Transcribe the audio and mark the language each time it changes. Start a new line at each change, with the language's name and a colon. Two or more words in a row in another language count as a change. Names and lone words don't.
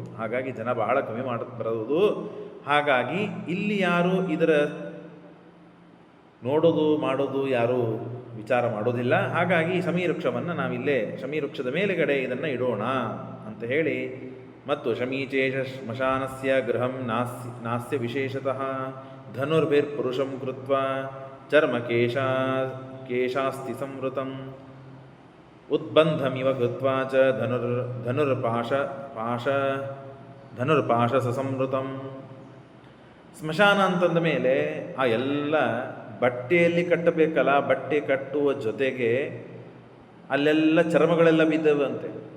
Kannada: ಹಾಗಾಗಿ ಜನ ಬಹಳ ಕಮ್ಮಿ ಬರೋದು. ಹಾಗಾಗಿ ಇಲ್ಲಿ ಯಾರು ಇದರ ನೋಡೋದು ಮಾಡೋದು ಯಾರೂ ವಿಚಾರ ಮಾಡೋದಿಲ್ಲ. ಹಾಗಾಗಿ ಶಮೀವೃಕ್ಷವನ್ನು ನಾವಿಲ್ಲೇ ಶಮೀವೃಕ್ಷದ ಮೇಲುಗಡೆ ಇದನ್ನು ಇಡೋಣ ಅಂತ ಹೇಳಿ, ಮತ್ತು
Sanskrit: ಶಮೀಚೇಶ ಶ್ಮಶಾನಸ್ಯ ಗೃಹಂ ನಾಸ್ಯ ವಿಶೇಷತಃ ಧನುರ್ಭಿರ್ಪುರುಷಂ ಕೃತ್ವ ಚರ್ಮ ಕೇಶಾಸ್ತಿ ಸಂವೃತಂ ಉದ್ಬಂಧಮಿವ ಕೃತ್ವಾ ಚ ಧನುರ್ಪಾಶ ಸಸಂವೃತಂ.
Kannada: ಸ್ಮಶಾನ ಅಂತಂದ ಮೇಲೆ ಆ ಎಲ್ಲ ಬಟ್ಟೆಯಲ್ಲಿ ಕಟ್ಟಬೇಕಲ್ಲ, ಬಟ್ಟೆ ಕಟ್ಟುವ ಜೊತೆಗೆ ಅಲ್ಲೆಲ್ಲ ಚರ್ಮಗಳೆಲ್ಲ ಬಿದ್ದವಂತೆ.